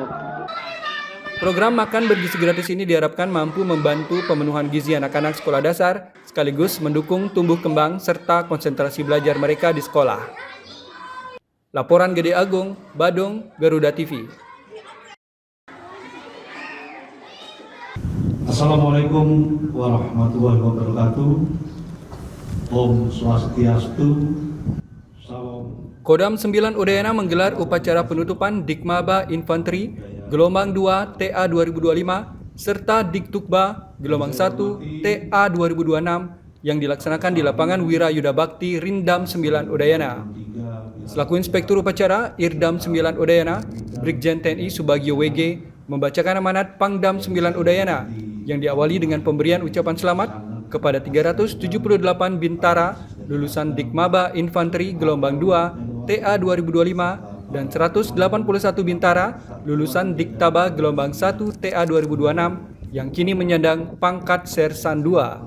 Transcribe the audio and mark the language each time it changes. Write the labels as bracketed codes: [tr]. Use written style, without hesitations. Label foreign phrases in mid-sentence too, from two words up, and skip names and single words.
[id] Program makan bergizi gratis ini diharapkan mampu membantu pemenuhan gizi anak-anak sekolah dasar, sekaligus mendukung tumbuh kembang serta konsentrasi belajar mereka di sekolah. Laporan Gede Agung, Badung, Garuda TV. [ar] السلام عليكم ورحمة الله وبركاته. [ban] Om Swastiastu. Salam. [id] Kodam 9 Udayana menggelar upacara penutupan Dikmaba Infanteri Gelombang 2 TA 2025 serta Diktukba Gelombang 1 TA 2026 yang dilaksanakan di lapangan Wirayuda Bakti Rindam 9 Udayana. Selaku Inspektur Upacara Irdam 9 Udayana, Brigjen TNI Subagio WG membacakan amanat Pangdam 9 Udayana yang diawali dengan pemberian ucapan selamat kepada 378 bintara lulusan Dikmaba Infanteri Gelombang 2 TA 2025 dan 181 bintara lulusan Diktaba Gelombang 1 TA 2026 yang kini menyandang pangkat Sersan 2.